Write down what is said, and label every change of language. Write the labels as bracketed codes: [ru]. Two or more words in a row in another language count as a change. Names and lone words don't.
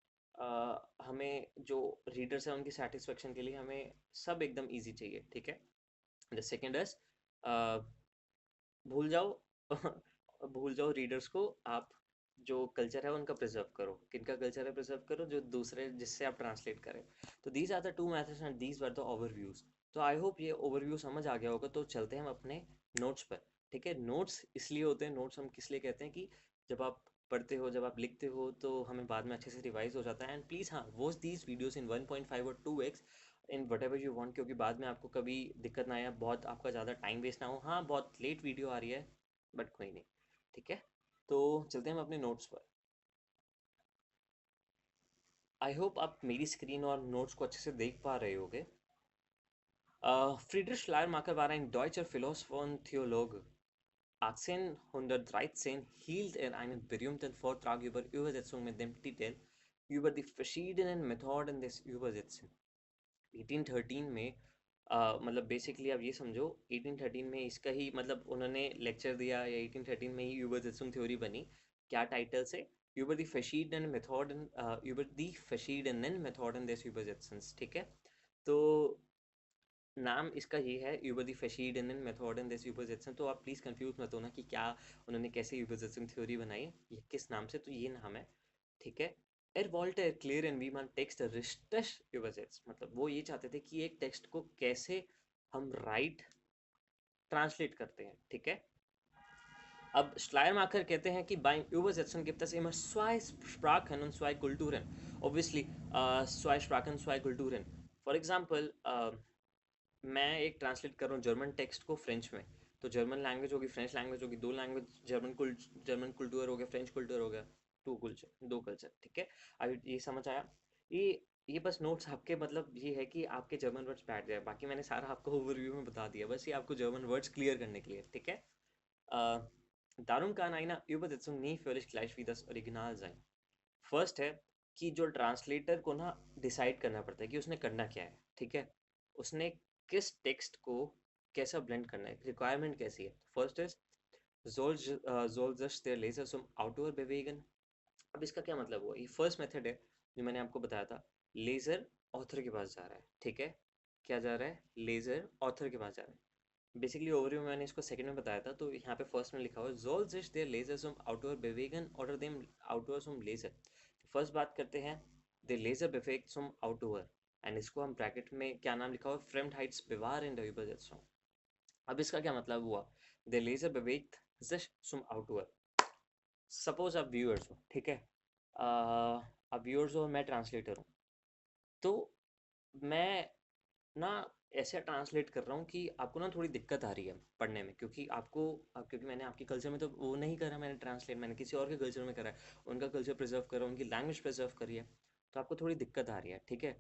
[hi] हमें जो रीडर्स हैं उनकी सेटिस्फेक्शन के लिए हमें सब एकदम इजी चाहिए, ठीक है। [en] the second is, [hi] भूल जाओ भूल जाओ रीडर्स को। आप जो कल्चर है उनका प्रिजर्व करो। किनका कल्चर है प्रिजर्व करो, जो दूसरे जिससे आप ट्रांसलेट करें। [en] तो these are the two methods and these were the overviews. [hi] तो [en] I hope [hi] ये ओवरव्यू समझ आ गया होगा। तो चलते हैं हम अपने नोट्स पर, ठीक है। नोट्स इसलिए होते हैं, नोट्स हम किस लिए कहते हैं कि जब आप पढ़ते हो, जब आप लिखते हो, तो हमें बाद में अच्छे से रिवाइज हो जाता है। [en] and please [hi] हाँ, [en] watch these videos in 1.5 [hi] और [en] 2x in whatever you want, [hi] क्योंकि बाद में आपको कभी दिक्कत ना आए, बहुत आपका ज़्यादा टाइम वेस्ट ना हो। हाँ, बहुत लेट वीडियो आ रही है बट कोई नहीं, ठीक है। तो चलते हैं हम अपने नोट्स पर। [en] I hope [hi] आप मेरी स्क्रीन और नोट्स को अच्छे से देख पा रहे होगे। [de] Friedrich Schleiermacher war ein deutscher Philosopher und Theologe. 1813 hielt er einen berühmten Vortrag über Übersetzung mit dem Titel über die verschiedenen Methoden des Übersetzen. [hi] 1813 में मतलब बेसिकली आप ये समझो 1813 में इसका ही मतलब उन्होंने लेक्चर दिया या 1813 में ही यूबरजेत्सुंग थ्योरी बनी। क्या टाइटल से? [de] über die verschiedenen Methoden über die verschiedenen Methoden des Übersetzens, [hi] ठीक है। तो नाम इसका ये है [de] über die verschiedenen Methoden des Übersetzen। [hi] तो आप प्लीज़ कंफ्यूज मत होना कि क्या उन्होंने कैसे यूबरसेट्सिंग थ्योरी बनाई है, ये किस नाम से, तो ये नाम है, ठीक है। [de] Er wollte erklären wie man Text richtig übersetzt, [hi] मतलब वो ये चाहते थे कि एक टेक्स्ट को कैसे हम [en] right translate [hi] करते हैं, ठीक है। [de] अब Schleiermacher [hi] कहते हैं कि [de] beim Übersetzen gibt es immer zwei Sprachen und zwei Kulturen. Obviously, zwei Sprachen, zwei Kulturen. [en] For example, [hi] मैं एक ट्रांसलेट कर रहा हूँ [en] German text [hi] को फ्रेंच में, तो [en] German language [hi] होगी, [en] French language [hi] होगी, दो लैंग्वेज, [en] German culture [hi] हो गया, [en] French culture [hi] हो गया, दो कल्चर, ठीक है। अब ये समझ आया। ये ये बस नोट्स आपके, मतलब ये है कि आपके [en] German words [hi] बैठ जाए, बाकी मैंने सारा आपको ओवरव्यू में बता दिया, बस ये आपको [en] German words [hi] क्लियर करने के लिए, ठीक है। [de] Darum kann eine Übersetzung nie völlig gleich wie das Original sein। [hi] फर्स्ट है कि जो ट्रांसलेटर को ना डिसाइड करना पड़ता है कि उसने करना क्या है, ठीक है। उसने किस टेक्स्ट को कैसा ब्लेंड करना है, रिक्वायरमेंट कैसी है। [en] first is [de] soll sich der Leser zum Autor bewegen। [hi] अब इसका क्या मतलब हुआ, ये फर्स्ट मेथड है जो मैंने आपको बताया था। लेजर ऑथर के पास जा रहा है, ठीक है। क्या जा रहा है, लेजर ऑथर के पास जा रहा है। बेसिकली ओवरव्यू में मैंने इसको सेकंड में बताया था, तो यहाँ पे फर्स्ट में लिखा हुआ है [de] soll sich der Leser zum Autor bewegen oder dem Autor zum Leser। [hi] फर्स्ट बात करते हैं [de] der Leser bewegt zum Autor, [hi] एंड इसको हम ब्रैकेट में क्या नाम लिखा हुआ है, [de] Fremdheits bewahren der Übersetzung। [hi] अब इसका क्या मतलब हुआ, [de] der Leser bewegt sich zum Autor। [hi] सपोज आप व्यूअर्स हो, ठीक है। आप व्यूअर्स हो और मैं ट्रांसलेटर हूँ, तो मैं ना ऐसे ट्रांसलेट कर रहा हूँ कि आपको ना थोड़ी दिक्कत आ रही है पढ़ने में, क्योंकि क्योंकि मैंने आपके कल्चर में तो वो नहीं करा, मैंने ट्रांसलेट मैंने किसी और के कल्चर में करा है, उनका कल्चर प्रिजर्व करा, उनकी लैंग्वेज प्रिजर्व करी है, तो आपको थोड़ी दिक्कत आ रही है, ठीक है।